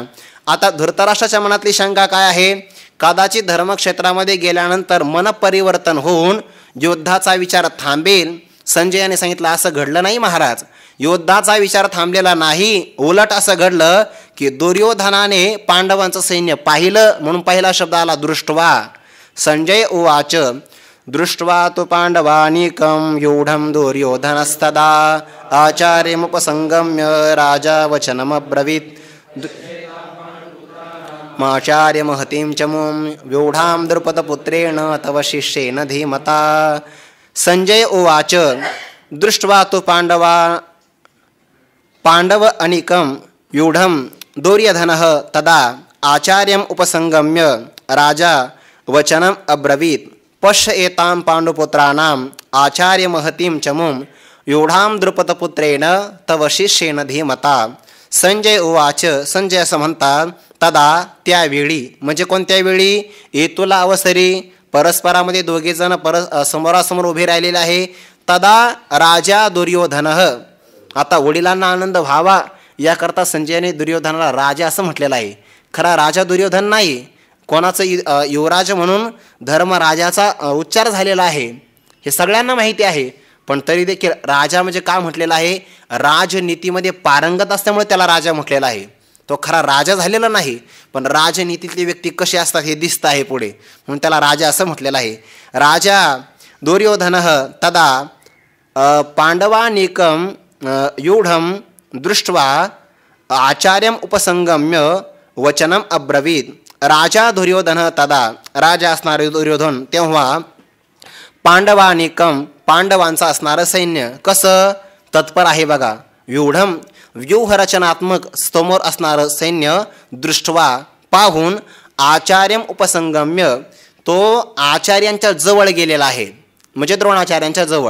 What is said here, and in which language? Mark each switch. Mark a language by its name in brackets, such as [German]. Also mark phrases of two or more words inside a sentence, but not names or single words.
[Marathi] आता धृतराष्ट्राच्या मनातली शंका काय आहे? कदाचित धर्मक्षेत्रामध्ये गेल्यानंतर मन परिवर्तन होऊन युद्धाचा विचार थांबेल. संजयाने सांगितलं असं घडलं नाही महाराज. युद्धाचा विचार थांबलेला नाही, उलट असं घडलं की दुर्योधनाने पांडवांचं सैन्य पाहिलं म्हणून पहिला शब्द आला दृष्टवा. [Sanskrit] संजय उवाच दृष्ट्वा तु पाण्डवानीकं व्यूढं दुर्योधनस्तदा आचार्यमुपसंगम्य राजा वचनमब्रवीत् आचार्यमहतीं च मुं व्यूढां द्रुपदपुत्रेण तव शिष्येन धीमता। संजय उवाच दृष्ट्वा तु पाण्डव अनीकं व्यूढं दुर्योधनः तदा आचार्यम् उपसंगम्य राजा वचनम् अब्रवीत् पश्य एतां पाण्डुपुत्राणाम् आचार्यमहतीं च मुं व्यूढां द्रुपदपुत्रेण तव शिष्येन धीमता। संजय उवाच [Marathi] संजय असं म्हणतात तदा त्यावेळी म्हणजे कोणत्या वेळी एतुला अवसरी परस्परामध्ये दोघेजण समोरासमोर उभे राहिलेले आहे। [Sanskrit] तदा राजा दुर्योधनः [Marathi] आता वडिलांना आनंद व्हावा याकरता संजयाने दुर्योधनाला राजा असं म्हटलेलं आहे। खरा राजा दुर्योधन नाही, कोणाचं युवराज म्हणून धर्मराजाचा उच्चार झालेला आहे हे सगळ्यांना माहिती आहे। पण तरी देखील राजा म्हणजे का म्हटलेला आहे, राजनीतीमध्ये पारंगत असल्यामुळे त्याला राजा म्हटलेला आहे। तो खरा राजा झालेला नाही, पण राजनीतीतली व्यक्ती कशी असतात हे दिसत आहे पुढे, म्हणून त्याला राजा असं म्हटलेलं आहे। [Sanskrit] राजा दुर्योधनः तदा पांडवानीकं व्यूढं दृष्ट्वा आचार्यम् उपसंगम्य वचनम् अब्रवीत्। राजा दुर्योधन तदा [Marathi] राजा असणारे दुर्योधन तेव्हा पांडवानीकं पांडवांचं असणारं सैन्य कसं तत्पर आहे बघा, व्यूढं व्यूहरचनात्मक समोर असणारं सैन्य दृष्ट्वा पाहून [Sanskrit] आचार्यम् उपसंगम्य [Marathi] तो आचार्यांच्या जवळ गेलेला आहे, म्हणजे द्रोणाचार्यांच्या जवळ।